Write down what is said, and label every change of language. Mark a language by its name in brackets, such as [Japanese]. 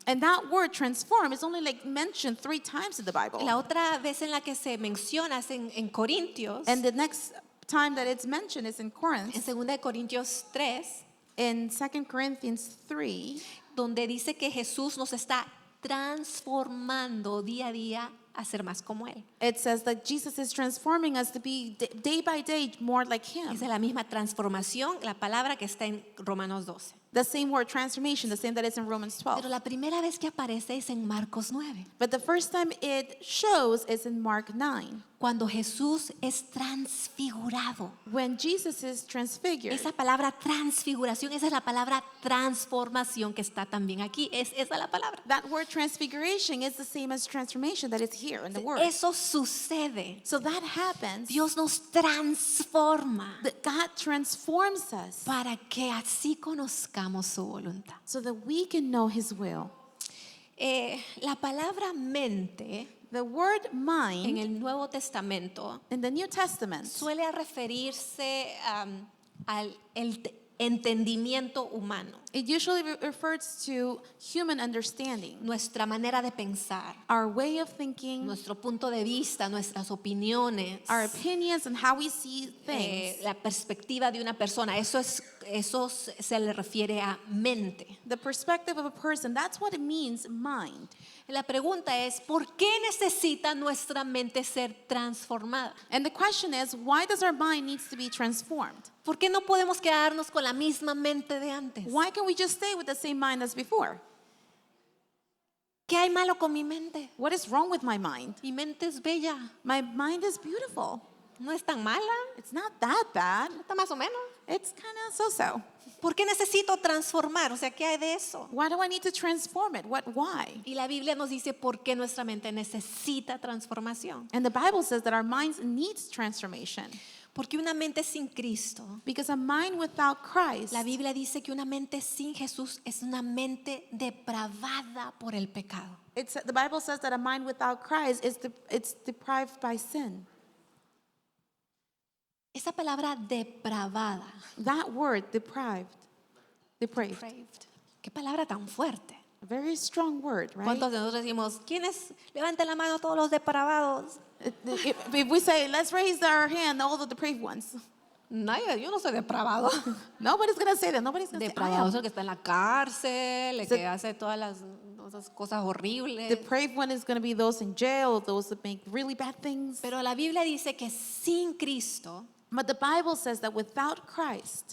[English] And that word transform is only like mentioned 3 times in the Bible. [Spanish] La otra vez en la que se menciona es en Corintios, [English] And the next time that it's mentioned is in [Spanish] en [English] Corinth, [Spanish] 2 de Corintios 3, [English] in 2 Corinthians 3, [Spanish] donde dice que Jesús nos está transformando día a día a ser más como Él. [English] it says that Jesus is transforming us to be day by day more like Him. [Spanish] Es de la misma transformación la palabra que está en Romanos 12. [English] The same word transformation, the same that is in Romans 12. [Spanish] Pero la primera vez que aparece es en Marcos 9, [English] But the first time it shows is in Mark 9, [Spanish] cuando Jesús es transfigurado. [English] when Jesus is transfigured. [Spanish] Esa palabra transfiguración, esa es la palabra transformación que está también aquí. Es esa la palabra. [English] That word transfiguration is the same as transformation that is here in the word. [Spanish] Eso sucede. [English] So that happens. [Spanish] Dios nos transforma [English] That God transforms us [Spanish] para que así conozcamos su voluntad. [English] so that we can know His will. [Spanish] La palabra mente [English] The word [Spanish] en [English] mind [Spanish] el Nuevo Testamento [English] in the New Testament [Spanish] suele referirse al entendimiento humano, [English] it usually refers to human understanding, [Spanish] nuestra manera de pensar, [English] our way of thinking, [Spanish] nuestro punto de vista, nuestras opiniones, [English] our opinions, and how we see things. [Spanish] la perspectiva de una persona. Eso se le refiere a mente. [English] The perspective of a person, that's what it means, mind. [Spanish] La pregunta es, ¿por qué necesita nuestra mente ser transformada? [English] And the question is, why does our mind needs to be transformed? [Spanish] ¿Por qué no podemos quedarnos con la misma mente de antes? [English] Why can't we just stay with the same mind as before? [Spanish] ¿Qué hay malo con mi mente? [English] What is wrong with my mind? [Spanish] Mi mente es bella, [English] My mind is beautiful. [Spanish] no es tan mala, [English] It's not that bad. [Spanish] está más o menos. [English] It's kind of so-so. [Spanish] ¿Por qué necesito transformar? O sea, ¿qué hay de eso? [English] Why do I need to transform it? Why? [Spanish] Y la Biblia nos dice por qué nuestra mente necesita transformación. [English] And the Bible says that our minds needs transformation. [Spanish] Porque una mente sin Cristo, [English] Because a mind without Christ, [Spanish] la Biblia dice que una mente sin Jesús es una mente depravada por el pecado. [English] the Bible says that a mind without Christ it's deprived by sin. [Spanish] Esa palabra depravada, [English] That word, deprived. [Spanish] depraved, qué palabra tan fuerte. [English] A very strong word, right? [Spanish] ¿Cuántos de nosotros decimos, ¿quiénes levanten la mano todos los depravados? [English] If we say, let's raise our hand, all the depraved ones. [Spanish] Nadie, yo no soy depravado. [English] Nobody's going to say that. Nobody's going to say, [Spanish] Depravado es el que está en la cárcel, el [English] So- [Spanish] que hace todas esas cosas horribles. [English] depraved one is going to be those in jail, those that make really bad things. [Spanish] Pero la Biblia dice que sin Cristo, [English] But the Bible says that without Christ,